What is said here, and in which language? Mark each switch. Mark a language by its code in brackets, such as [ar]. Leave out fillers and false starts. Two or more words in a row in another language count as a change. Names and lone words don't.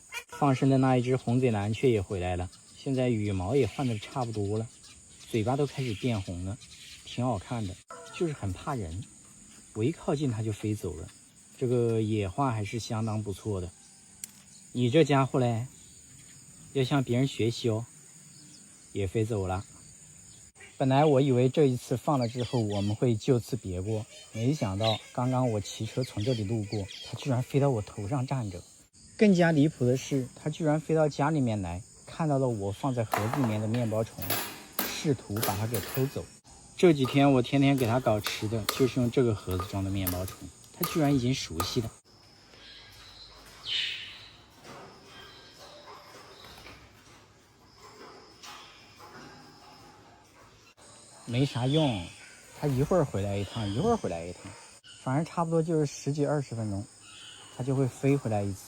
[zh] 放生的那一隻紅嘴藍雀也回來了，現在羽毛也換的差不多了，嘴巴都開始變紅了，挺好看的，就是很怕人，我一靠近它就飛走了。這個野化還是相當不錯的。你這家伙嘞，要向別人學習哦，也飛走了。本來我以為這一次放了之後我們會就此別過，沒想到剛剛我騎車從這裡路過，它居然飛到我頭上站着。更加離譜的是，它居然飛到家裡面來，看到了我放在盒子裡面的麵包蟲， 試圖把它給偷走。這幾天我天天給它搞吃的，就是用這個盒子裝的面包虫，它居然已經熟悉了。没啥用，它一會兒回來一趟，一會兒回來一趟，反正差不多就是10幾20分鐘，它就會飛回來一次。